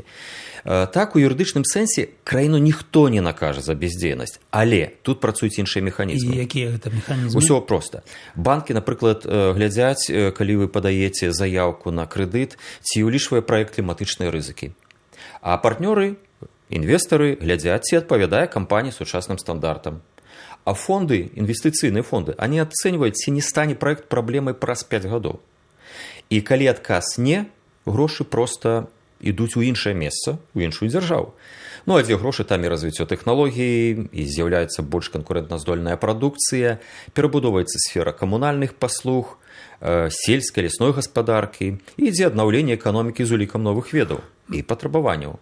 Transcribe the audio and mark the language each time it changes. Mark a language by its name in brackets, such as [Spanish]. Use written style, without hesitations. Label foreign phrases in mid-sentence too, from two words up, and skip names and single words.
[Belarusian] Так, у юрыдычным сэнсе краіну ніхто не накажа за бяздзейнасць, але тут працуюць іншыя механізмы. І якія гэта механізмы? Усё проста. Банкі, напрыклад, глядзяць, калі вы падаеце заяўку на крэдыт, ці ўлічвае праект кліматычныя рызыкі. А партнёры, інвестары глядзяць, ці адпавядае кампанія сучасным стандартам. А фонды, [Russian] инвестиционные фонды, они оценивают, [Belarusian] ці не стане проект проблемой праз 5 гадоў. І калі адказ не, грошы просто ідуць у іншае месца, у іншую дзяржаву. Ну, а дзе грошы, там і развіццё тэхналогій, і з'яўляецца больш канкурэнтназдольная прадукцыя, перабудоўваецца сфера камунальных паслуг, сельскай, лясной гаспадаркі, і ідзе аднаўленне эканомікі з улікам новых ведаў і патрабаванняў.